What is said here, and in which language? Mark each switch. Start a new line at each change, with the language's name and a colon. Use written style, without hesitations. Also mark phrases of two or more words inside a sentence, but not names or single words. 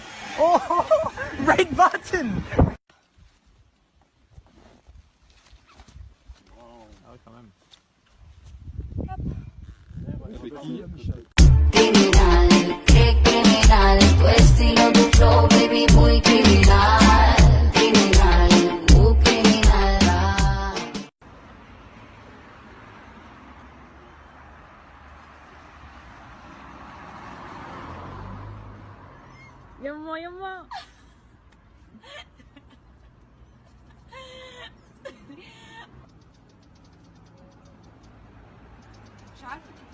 English: Oh, red button!
Spanish: Criminal, qué criminal, tu estilo, tu flow, baby, muy criminal. Criminal, muy criminal.
Arabic: يما مش عارفة